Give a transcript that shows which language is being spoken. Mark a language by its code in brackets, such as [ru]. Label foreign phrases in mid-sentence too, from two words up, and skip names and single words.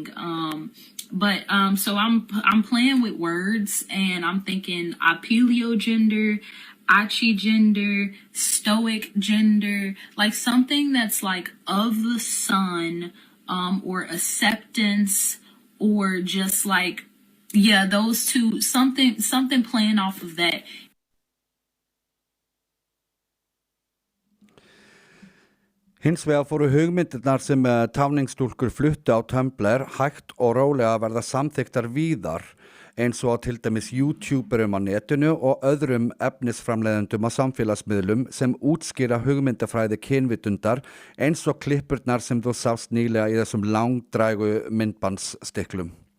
[en] So I'm playing with words, and I'm thinking apelio gender, Achi gender, stoic gender, like something that's like of the sun, or acceptance, or just like, yeah, those two, something playing off of that. [is] Hins vegar fóru hugmyndirnar sem táningsstúlkur fluttu á Tumblr hægt og rólega að verða samþykktar víðar, eins og til dæmis YouTuberum á netinu og öðrum efnisframleiðendum á samfélagsmiðlum sem útskýra hugmyndafræði kynvitundar, eins og klippurnar sem þú sást nýlega í þessum langdrægu myndbandsstiklum.